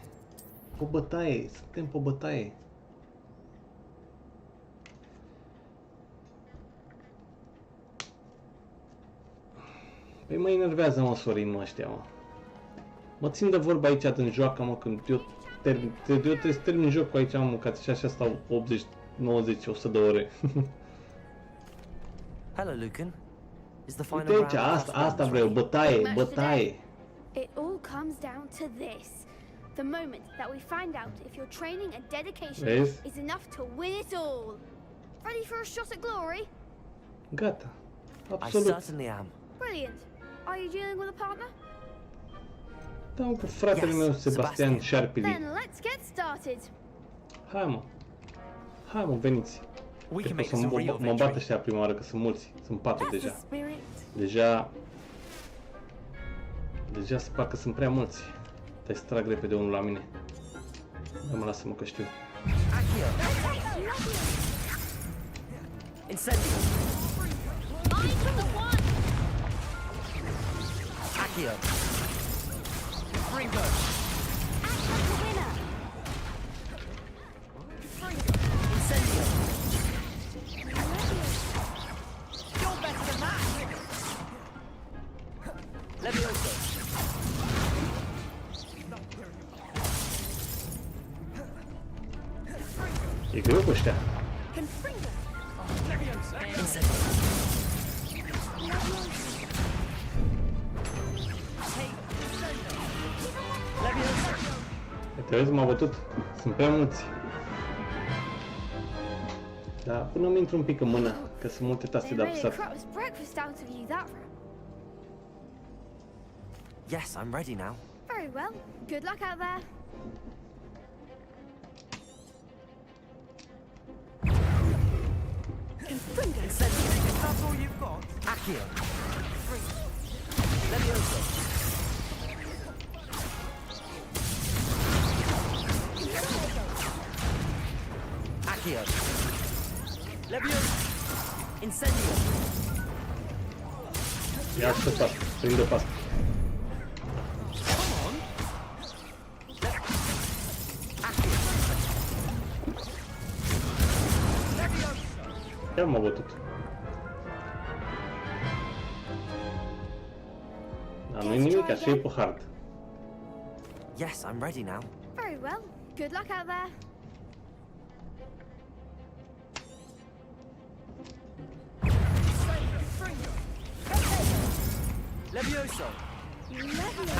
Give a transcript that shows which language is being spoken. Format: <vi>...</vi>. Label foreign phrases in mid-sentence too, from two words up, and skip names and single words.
<ro>O bătaie, suntem pe o bătaie. Păi mă enervează, mă, Sorin, mă, ăștia, mă. Mă țin de vorba aici din joacă, mă, când eu trebuie să termin jocul aici, mă, că și așa stau 80, 90, 100 de ore.</ro> <en>Hello, Lucan. Is the final</en> <ro>Uite aici,</ro> <en>round of</en> <ro>asta</ro> <en>class</en> <ro>vreau,</ro> <en>ready?</en> <ro>bătaie, bătaie.</ro> <en>It all comes down to this. The moment that we find out if your training and dedication</en> <ro>Vezi?</ro> <en>is enough to win it all. Ready for a shot at glory?</en> <ro>Gata.</ro> <en>I</en> <ro>Absolut.</ro> <en>certainly am. Brilliant. Are you dealing with a partner?</en> <ro>Da, cu fratele</ro> <en>Yes,</en> <ro>meu, Sebastian Sebastian. Șarpili.</ro> <en>Then let's get started.</en> <ro>Hai, mă. Hai, mă, veniți.</ro> <en>We</en> <ro>Că</ro> <en>can</en> <ro>o</ro> <en>make</en> <ro>să</ro> <en>this a real</en> <ro>mă bat</ro> <en>victory.</en> <ro>ăștia prima oară, că sunt mulți. Sunt 4</ro> <en>That's the</en> <ro>deja.</ro> <en>spirit.</en> <ro>Deja se parcă sunt prea mulți. Trebuie să trag repede unul la mine. Da, mă, lasă-mă că știu. Accio. Incendio. Accio. Ringo! Incendio.</ro> <en>You're better than that!</en> <ro>Levioso. E greu cu ăștia. Incendio. Levioso. Te vezi, m-a bătut. Sunt prea mulți. Dar până mi intru un pic în mână, că sunt multe taste</ro> <en>They</en> <ro>de</ro> <en>made a</en> <ro>apăsat.</ro> <en>crap's breakfast out of you that round. Yes, I'm ready now. Very well. Good luck out there. Incendio. That's all you've got? Accio. Levioso. Accio. Levioso. Incendio.</en> <ro>Ia să pas, prinde pas. Chiar m-a bătut. Dar nu-i nimic, așa e pe hard.</ro> <en>Yes, I'm ready now. Very well. Good luck out there. Levioso. Leviosa.</en>